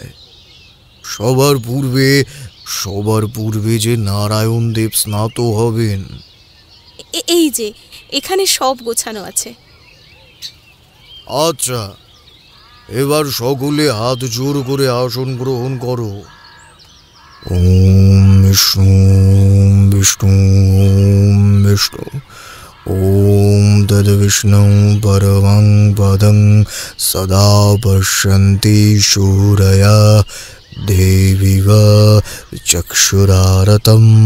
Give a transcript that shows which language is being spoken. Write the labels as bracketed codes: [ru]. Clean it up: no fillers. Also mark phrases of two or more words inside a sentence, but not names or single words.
[bn] সবার পূর্বে যে নারায়ণ দেব স্নাত হবেন। এই যে এখানে সব গোছানো আছে। আচ্ছা, এবার সকলে হাত জোর করে আসন গ্রহণ করো। [sa] ওম বিষ্ণু বিষ্ণু বিষ্ণু ওম তদ বিষ্ণু পরমং পদং সদা পশ্যন্তি শূরয়া দেবিব চক্ষুরারতম।